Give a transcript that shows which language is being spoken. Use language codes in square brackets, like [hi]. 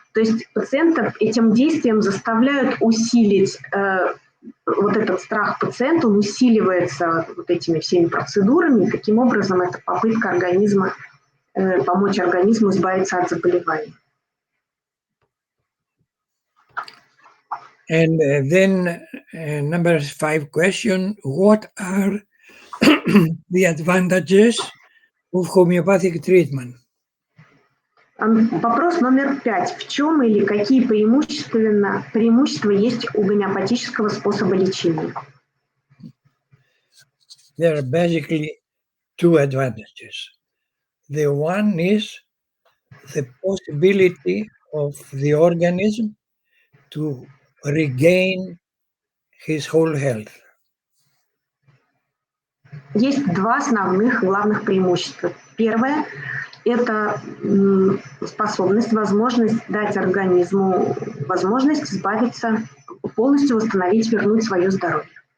[ru] То есть пациента этим действием заставляют усилить вот этот страх пациента, он усиливается вот этими всеми процедурами, и таким образом это попытка организма помочь организму избавиться от заболеваний. [en] And then number 5 question, what are the advantages of homeopathic treatment? [ru] Вопрос номер 5. В чем или какие преимущества есть у гомеопатического способа лечения? [en] There are basically 2 advantages. The one is the possibility of the organism to regain his whole health. [ru] Есть два основных главных преимущества. Первое – это способность, возможность дать организму возможность избавиться, полностью восстановить, вернуть свое здоровье.